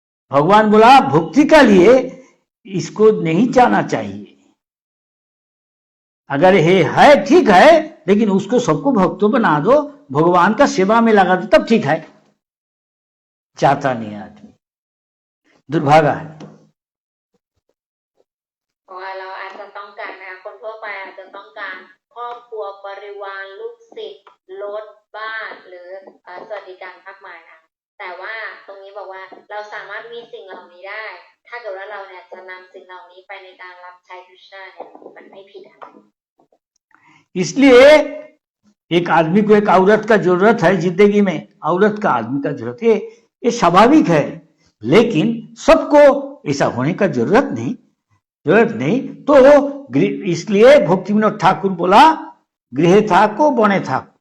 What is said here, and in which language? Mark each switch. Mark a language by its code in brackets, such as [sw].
[hi] भगवान बोला भक्ति का लिए इसको नहीं चाहना चाहिए। अगर ये है ठीक है, लेकिन उसको सबको भक्तों बना दो, भगवान का सेवा में लगा दो, तब ठीक है। चाहता नहीं आदमी, दुर्भागा है। [th] เพราะว่าเราอาจจะต้องการนะคะคนทั่วไปอาจจะต้องการครอบครัวบริวารลูกศิษย์รถบ้านหรือสวัสดิการมากมายนะแต่ว่าตรงนี้บอกว่าเราสามารถมีสิ่งเหล่านี้ได้ถ้าเกิดว่าเราเนี่ยจะนำสิ่งเหล่านี้ไปในการรับใช้คริสต์เนี่ยมันไม่ผิดอะไร [hi] इसलिए एक आदमी को एक औरत का जरूरत है जिंदगी में, औरत का आदमी का जरूरत है, ये स्वाभाविक है। लेकिन सबको ऐसा होने का जरूरत नहीं। तो इसलिए भक्ति विनोद ठाकुर बोला गृह था को बने था।